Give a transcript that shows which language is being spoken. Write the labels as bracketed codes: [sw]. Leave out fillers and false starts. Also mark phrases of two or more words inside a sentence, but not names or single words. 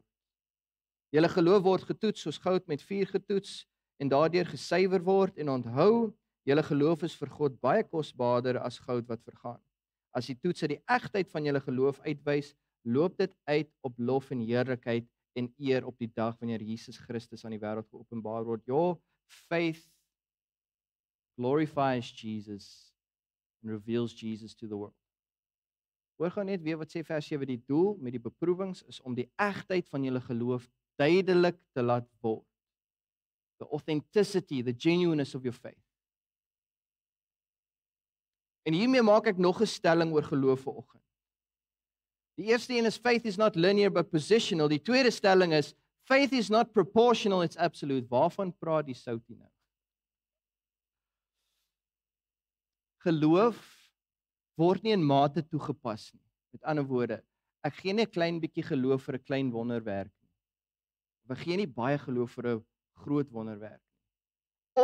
[af] Julle geloof word getoets soos goud met vuur getoets en daardeur gesuiwer word, en onthou, julle geloof is vir God baie kosbaarder as goud wat vergaan. As die toets die egtheid van julle geloof uitwys, loop dit uit op lof en heerlikheid en eer op die dag wanneer Jesus Christus aan die wêreld geopenbaar word. [en] Your faith glorifies Jesus and reveals Jesus to the world. [af] Hoor gou net weer wat sê vers 7, die doel met die beproewings is om die egtheid van julle geloof duidelik te laat word. [en] The authenticity, the genuineness of your faith. [af] En hiermee maak ek nog 'n stelling oor geloof vanoggend. Die eerste een is [en] faith is not linear but positional. [af] Die tweede stelling is [en] faith is not proportional, it's absolute. [af] Waarvan praat die Soutie nou? Geloof word nie in mate toegepas nie. Met ander woorde, ek gee nie 'n klein bietjie geloof vir 'n klein wonderwerk nie. Ek gee nie baie geloof vir 'n groot wonderwerk nie.